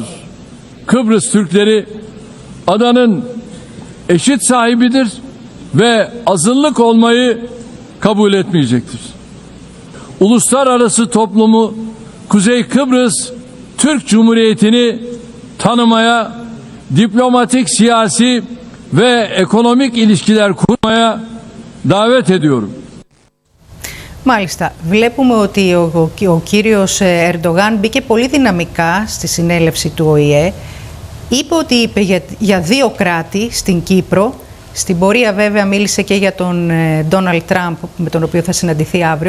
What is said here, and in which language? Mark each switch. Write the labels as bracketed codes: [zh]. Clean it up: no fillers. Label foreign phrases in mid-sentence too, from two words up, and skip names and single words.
[tr] Kıbrıs Türkleri adanın eşit sahibidir ve azınlık olmayı kabul etmeyecektir. Uluslararası toplumu Kuzey Kıbrıs Türk Cumhuriyeti'ni tanımaya, diplomatik, siyasi ve ekonomik ilişkiler kurmaya davet ediyorum. [el] Μάλιστα, βλέπουμε ότι ο κύριος Ερντογάν μπήκε πολύ δυναμικά στη συνέλευση του ΟΗΕ. Είπε για δύο κράτη στην Κύπρο. Στην πορεία βέβαια μίλησε και για τον Ντόναλντ Τραμπ, με τον οποίο θα συναντηθεί αύριο.